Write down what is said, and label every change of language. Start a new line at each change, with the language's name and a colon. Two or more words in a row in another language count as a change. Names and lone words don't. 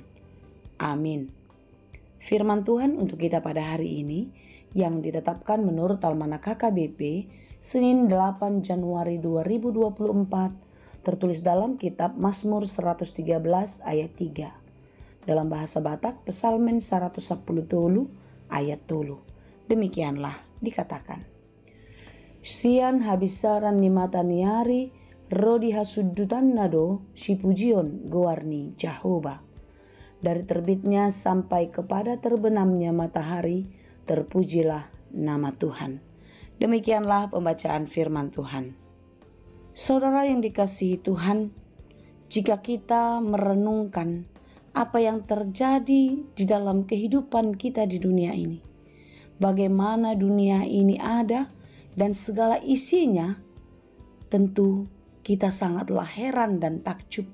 Indonesian: Amin. Firman Tuhan untuk kita pada hari ini yang ditetapkan menurut Almanak KKBP Senin 8 Januari 2024 tertulis dalam kitab Mazmur 113 ayat 3. Dalam bahasa Batak Pesalmen 110 tolu ayat tolu. Demikianlah dikatakan.
Batak Toba: Sian habisaran ni mataniari rodi hasudutan nado sipujion gowarni Jehovah.
Indonesian: Dari terbitnya sampai kepada terbenamnya matahari, terpujilah nama Tuhan. Demikianlah pembacaan firman Tuhan. Saudara yang dikasihi Tuhan, jika kita merenungkan apa yang terjadi di dalam kehidupan kita di dunia ini, bagaimana dunia ini ada dan segala isinya, tentu kita sangatlah heran dan takjub.